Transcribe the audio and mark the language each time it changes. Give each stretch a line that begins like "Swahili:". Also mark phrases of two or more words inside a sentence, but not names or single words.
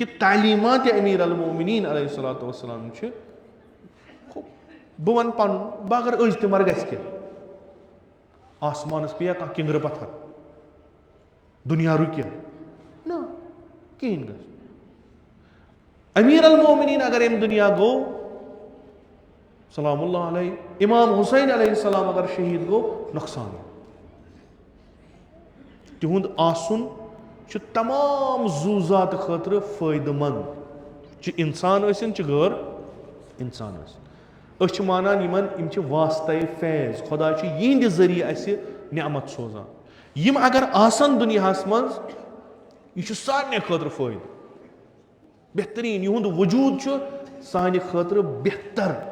Kashmiri: تعلیٖمات
Arabic: امیٖر المومنیٖن علیہ الصلوۃ والسلام
Kashmiri: چھِ بہٕ وَنہٕ پنُن بہٕ اگر أزۍ تہِ مر گژھِ کینٛہہ آسمانس پیٚیا کانٛہہ کِنٛگرٕ پتھر دُنیا رُکہِ نہ کِہیٖنۍ گژھِ
Arabic: امیٖر المومنیٖن
Kashmiri: اگر اَمہِ دُنیا گوٚو
Arabic: سلام اللہ علیہ
Kashmiri: امام حُسین
Arabic: علیہ السلام
Kashmiri: اگر شہیٖد گوٚو نۄقصان تِہُنٛد آسُن چھُ تمام زوٗ زات خٲطرٕ فٲیدٕ منٛد چھِ انسان ٲسِن چھِ غٲر انسان ٲسِن أسۍ چھِ مانان یِم چھِ واسطے فیض خۄدا چھُ یِہنٛدِ ذٔریعہٕ اَسہِ نعمت سوزان یِم اگر آسن دُنیاہس منٛز یہِ چھُ سارنٕے خٲطرٕ فٲیدٕ بہتریٖن یِہُنٛد وجوٗد چھُ سانہِ خٲطرٕ بہتر